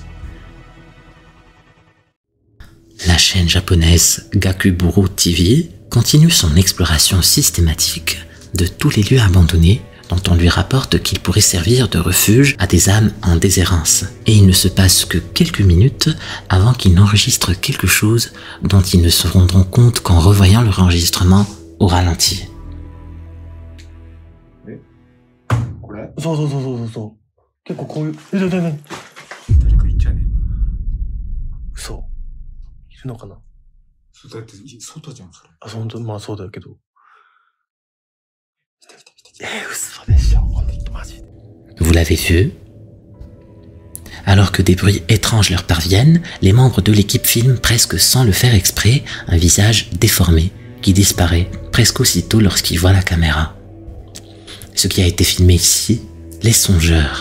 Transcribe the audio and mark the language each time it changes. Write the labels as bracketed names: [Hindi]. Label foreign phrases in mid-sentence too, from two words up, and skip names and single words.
[French] La chaîne japonaise Gakuburu TV continue son exploration systématique de tous les lieux abandonnés dont on lui rapporte qu'ils pourraient servir de refuge à des âmes en déshérence. Et il ne se passe que quelques minutes avant qu'ils n'enregistrent quelque chose dont ils ne se rendront compte qu'en revoyant leur enregistrement au ralenti. [Japanese] そうそうそうそうそう。結構こういう、誰かいっちゃね。嘘。いるのかな。そうだって外じゃんそれ。あ、本当まあそうだけど。嘘でしょ。マジで。 [French] Vous l'avez vu? Alors que des bruits étranges leur parviennent, les membres de l'équipe filment presque sans le faire exprès un visage déformé qui disparaît presque aussitôt lorsqu'ils voient la caméra. Ce qui a été filmé ici laisse songeur.